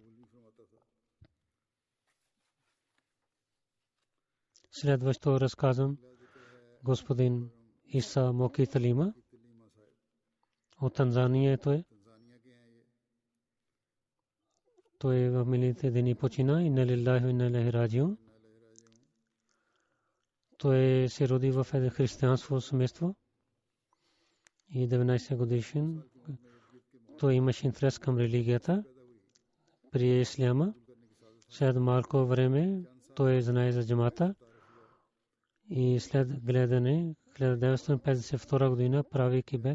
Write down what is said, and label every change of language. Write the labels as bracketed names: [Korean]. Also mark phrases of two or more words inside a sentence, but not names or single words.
[Bulgarian] Следващо разказвам господин Иса Моки Талима от Танзания. Той в миналите дни почина. [Arabic] إنا لله وإنا إليه راجعون. [Bulgarian] Той се роди в християнско семейство и 19 годишен. Той имаше интерес към религията. Прие исляма. След малко време той знае за джамата и след гледане 1952 година прави кибет.